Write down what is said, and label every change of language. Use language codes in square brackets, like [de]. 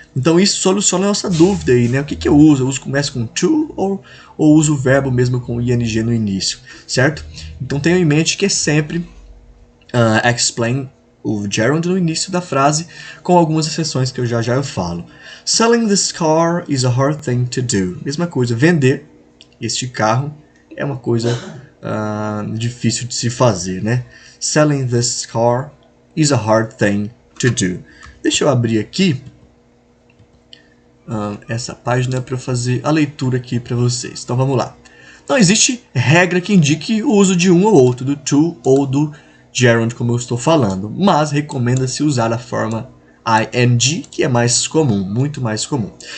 [pt] Então isso soluciona a nossa dúvida aí, né? O que eu uso? Eu uso começa com to ou uso o verbo mesmo com ing no início, certo? Então tenha em mente que é sempre explain o gerund no início da frase, com algumas exceções que eu já falo. [en] Selling this car is a hard thing to do. [pt] Mesma coisa, vender este carro é uma coisa difícil de se fazer, né? [en] Selling this car is a hard thing to do. [pt] Deixa eu abrir aqui essa página para eu fazer a leitura aqui para vocês. Então vamos lá. Não existe regra que indique o uso de um ou outro, do to ou do gerund, como eu estou falando, mas recomenda-se usar a forma ing, que é mais comum, muito mais comum.